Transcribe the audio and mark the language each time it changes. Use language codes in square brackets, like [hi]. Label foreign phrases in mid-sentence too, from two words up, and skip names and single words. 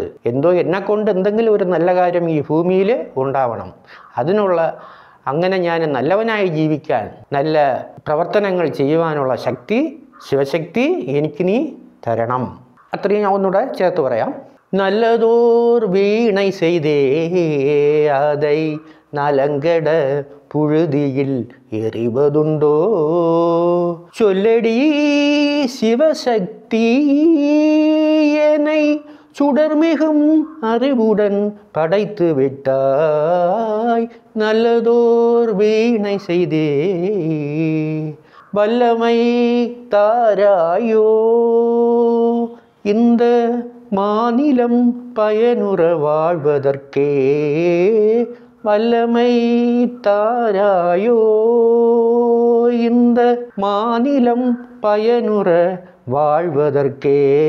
[ml] എന്നെക്കൊണ്ട് എന്തെങ്കിലും ഒരു നല്ല കാര്യം ഈ ഭൂമിയിൽ ഉണ്ടാവണം. അങ്ങനെ ഞാൻ നല്ലവനായി ജീവിക്കാൻ, നല്ല പ്രവർത്തനങ്ങൾ ചെയ്യുവാനുള്ള ശക്തി, ശിവശക്തി എനിക്ക് നീ തരണം. അത്രയും ഞാൻ ഒന്നുകൂടെ ചേർത്ത് പറയാം. [ta] நல்லதோர் வீணை செய்தே அதை நலங்கெட புழுதியில் எறிவதுண்டோ. சொல்லடி சிவசக்தி, என்னை சுடர்மிகும் அறிவுடன் படைத்து விட்டாய். நல்லதோர் வீணை செய்தே வல்லமை தாராயோ இந்த மாநிலம் பயனுற வாழ்வதற்கே வல்லமை தாராயோ இந்த மாநிலம் பயனுற வாழ்வதற்கே